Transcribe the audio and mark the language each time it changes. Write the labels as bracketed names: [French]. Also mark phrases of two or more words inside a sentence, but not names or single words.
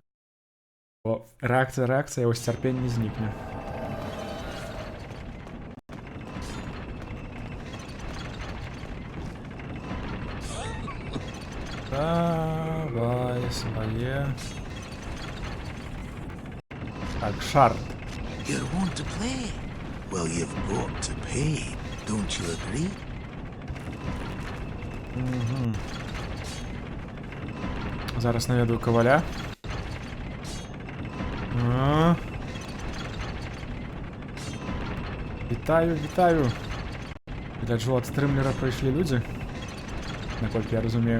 [Belarusian] О, рэакцыя, вось цярпенне знікне. Давай свае. Так, шарт. [English] You want to play? Well, you've got to pay. Don't you agree? [Belarusian] Зараз наведаю каваля. Вітаю. Гляджу, ад стрымлера прыйшлі людзі, наколькі я разумею.